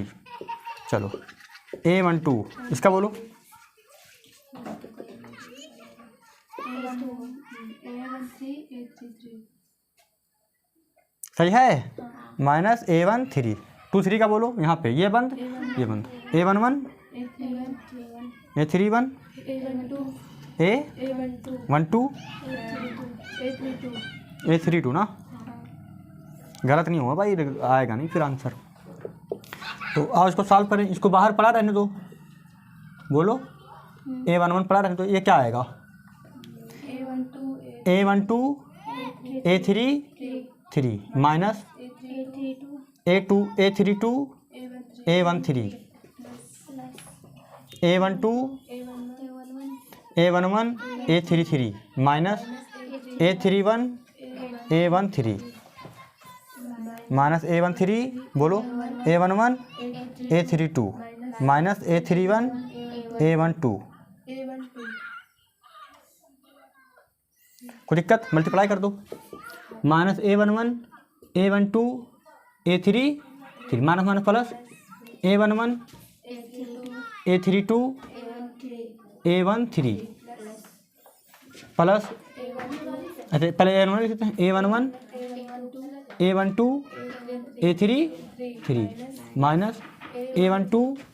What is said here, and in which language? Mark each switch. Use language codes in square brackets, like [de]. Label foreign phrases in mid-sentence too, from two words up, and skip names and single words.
[hi] चलो A12 इसका बोलो, सही है, -A13 23 का बोलो यहाँ पे, ये बंद A11 A31 A12 A32 ना, गलत नहीं होगा भाई, आएगा नहीं फिर आंसर। तो आओ इसको सॉल्व करें, इसको बाहर पड़ा रहने दो, बोलो A11 पड़ा रहने दो, ये क्या आएगा, A12 A33 माइनस A32 A13 A12 A11 A33 माइनस A31 A13 माइनस A13 बोलो, A11 A32 माइनस A31 A12। कोई दिक्कत, मल्टीप्लाई कर दो, -A11 A12 A33 माइनस प्लस A11 A32 A13 प्लस, अच्छा पहले A11 लिख देते हैं, A11 A12 A33 माइनस A12